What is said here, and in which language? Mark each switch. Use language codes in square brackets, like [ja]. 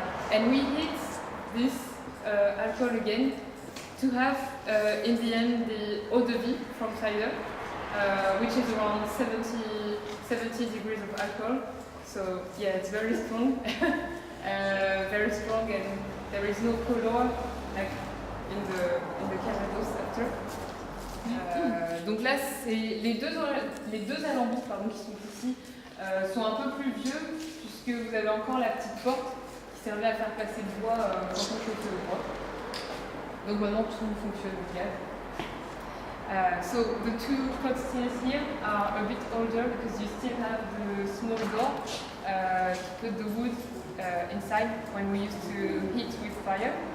[en] And we heat this alcohol again to have in the end the eau de vie from cider, which is around 70 degrees of alcohol. So yeah, it's very strong, very strong, and there is no color like in the Calvados after. [fr] Donc là, c'est les deux alambics qui sont ici sont un peu plus vieux puisque vous avez encore la petite porte qui servait à faire passer le bois quand on chauffait le bois. Donc maintenant tout fonctionne bien. [en] So the two containers here are a bit older because you still have the small door to put the wood inside when we used to heat with fire.